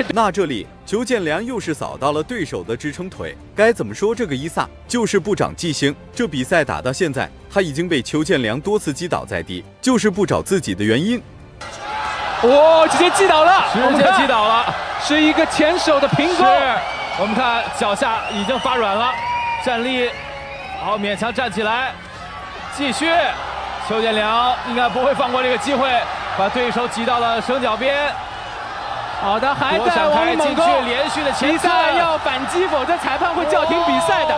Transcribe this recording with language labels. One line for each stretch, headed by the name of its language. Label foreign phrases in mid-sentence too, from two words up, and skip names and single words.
Chinese: 那這裡邱建良又是掃到了對手的支撐腿，該怎麼說這個伊薩就是不長記性。這比賽打到現在，他已經被邱建良多次擊倒在地，就是不找自己的原因。哦，直接擊倒了，直接擊倒了，是一個前手的平勾。我們看腳下已經發軟了，站立，好勉強站起來，繼續。邱建良應該不會放過這個機會。把對手擠到了繩腳邊，好的，還在往裡猛攻，連續的前伊薩要反擊，否則裁判會叫停比賽的。